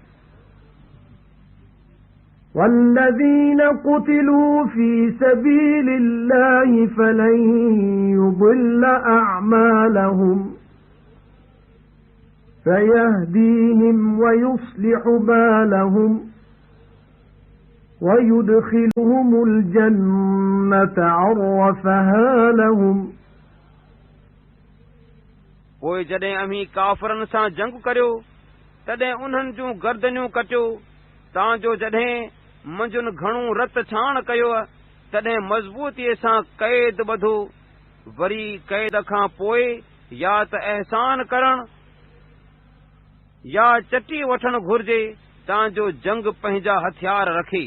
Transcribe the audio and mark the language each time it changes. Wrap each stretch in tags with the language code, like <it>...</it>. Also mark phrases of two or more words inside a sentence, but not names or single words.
<ar>وَالَّذِينَ قُتِلُوا فِي سَبِيلِ اللَّهِ فَلَن يُضِلَّ أَعْمَالَهُمْ سَيَهْدِيهِمْ وَيُصْلِحُ بَالَهُمْ وَيُدْخِلُهُمُ الْجَنَّةَ عَرَّفَهَا لَهُمْ.</ar> <sd>पोइ जॾहिं अमीं काफ़िरनि सां जंग करियो तॾहिं उन्हनि जूं गर्दनियूं कटियो तां जो जॾहिं मंझुनि घणो रत छाण कयो तॾहिं मज़बूतीअ सां क़ैद ॿधो। वरी क़ैद खां पोइ या त अहसान करण या चटी वठण घुर्जे तां जो जंग पंहिंजा हथियार रखे।</sd>